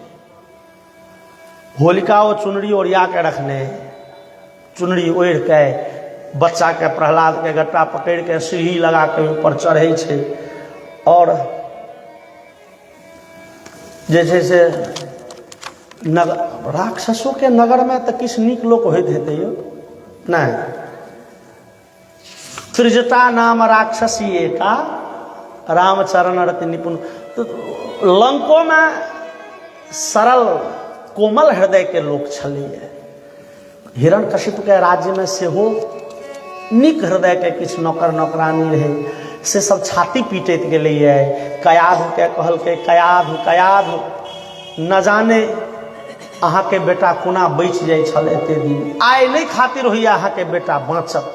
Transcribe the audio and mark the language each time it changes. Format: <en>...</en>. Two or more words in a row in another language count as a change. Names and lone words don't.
<mai>होलिका ओ चुनरी ओरिया के रखने, चुनरी ओढ़ के बच्चा के प्रहलाद के गट्टा पकड़ के सीढ़ी लगा के ऊपर चढ़े छै। और जैसे से नगर राक्षसों के नगर में तो किछ नीक लोक होइत हेतै यौ, नहीं।</mai> <awa>त्रिजटा नाम राक्षसी एका रामचरण रति निपुण।</awa> <mai>तो लंको में सरल कोमल हृदय के लोक छलिए। हिरण्यकशिपु के राज्य में सेहो नीक हृदय के किछ नौकर नौकरानी रहे, से सब छाती पीटैत गेलैए। कयाधु के कहलकै कयाधु कयाधु, न जाने अहाँ के बेटा कोना बचि जाइ छल एते दिन, आइ नहीं खातिर होइया अहाँ के बेटा बाँचत।</mai>